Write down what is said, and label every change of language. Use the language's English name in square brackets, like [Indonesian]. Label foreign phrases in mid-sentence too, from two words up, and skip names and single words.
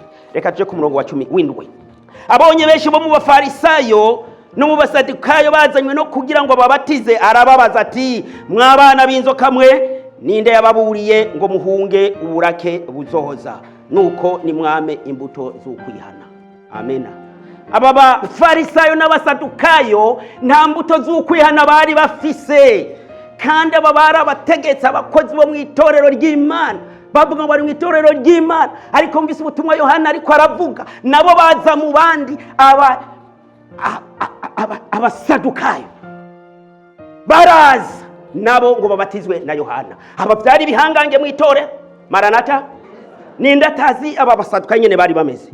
[Rundi] Reka tuje ku murongo wa 10 abonye benshi bo mu bafarisayo no mu basadukayo bazanywe no kugira ngo babatize, arababaza ati mwabana b'inzoka mwe, ninde yababuriye ngo muhunge uburake buzohoza? Nuko ni mwame imbuto z'ukwihana. Amena. Aba bafarisayo n'abasadukayo nta mbuto z'ukwihana bari bafise, kandi aba bari abategetsi, abakozi bo mu itorero ry'Imana bavuga ngo bari mu itorero ry'Imana, ariko mvise ubutumwa Yohana ariko aravuga, nabo baza mu bandi abasadukayo baraza nabo ngo babatizwe na Yohana. Aba byari bihangange mu itorero. Maranata, ninde atazi aba basadukayo nyene bari bameze?